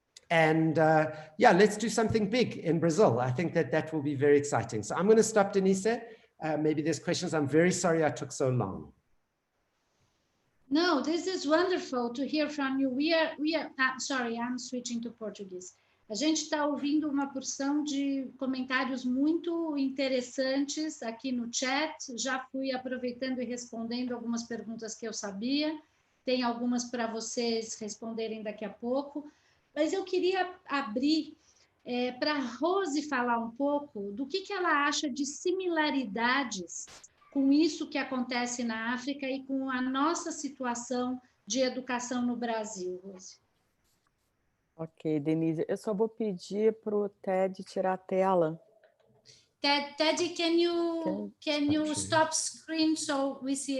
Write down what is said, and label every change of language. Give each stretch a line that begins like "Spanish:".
English: And yeah, let's do something big in Brazil. I think that will be very exciting. So I'm going to stop, Denise. Maybe there's questions. I'm very sorry I took so long. No, this is wonderful to hear from you. Sorry, I'm switching to Portuguese.
Portuguese: A gente está ouvindo uma porção de comentários muito interessantes aqui no chat. Já fui aproveitando e respondendo algumas perguntas que eu sabia. Tem algumas para vocês responderem daqui a pouco. Mas eu queria abrir para a Rose falar um pouco do que ela acha de similaridades com isso que acontece na África e com a nossa situação de educação no Brasil, Rose. Ok, Denise, eu só vou pedir para o Ted tirar a tela.
English: Teddy, can you stop screen so we see it?